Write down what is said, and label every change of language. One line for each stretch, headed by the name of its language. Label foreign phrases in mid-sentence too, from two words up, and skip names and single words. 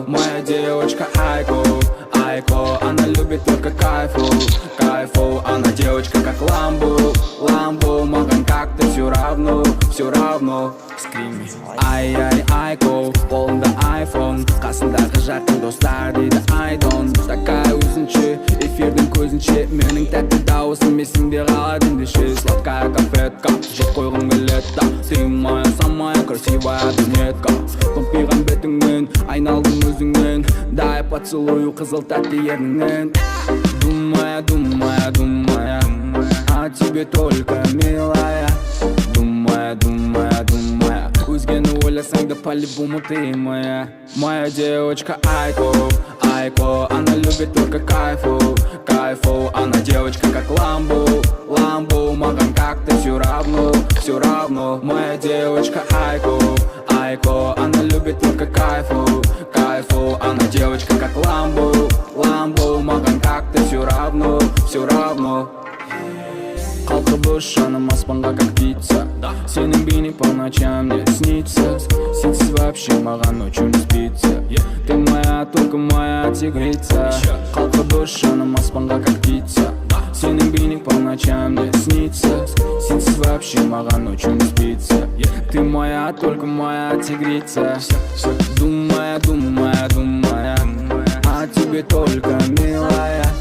Russian: Моя девочка Айко, она любит только кайфу, она девочка как ламбу, маған как-то все равно. Скрими.
Kazakh: Айко, қолында айфон, қасындағы жақын достар дейді айдон. Такая өзінше, эфирдің көзінше, менің тәтті дауысым есімде қалады ендеше.
Russian: Сладкая конфетка,
Kazakh: жеп қойғым келеді.
Russian: Ты моя самая красивая брюнетка.
Kazakh: Томпиған бетіңнен, айналдым өзіңнен.
Russian: Дай поцелую
Kazakh: қызыл тәтті ерніңнен.
Russian: Думая, о тебе только, милая. Думая,
Kazakh: өзгені ойласаң да
Russian: по-любому ты моя. Моя девочка Айко, она любит только кайфу, она девочка как ламбу, маған как-то все равно. Моя девочка Айко, она любит только кайфу, она девочка как ламбу, маған как-то все равно.
Kazakh: Қалқыбыш жаным аспанға
Russian: как птица.
Kazakh: Сенің бейнең
Russian: по ночам мне снится. Сенсіз вообще маған ночью не спится. Ты моя, только моя тигрица.
Kazakh: Қалқыбыш жаным аспанға
Russian: как птица.
Kazakh: Сенің бейнең
Russian: по ночам мне снится. Сенсіз вообще маған ночью не спится. Ты моя, только моя тигрица. Думая, о тебе только, милая.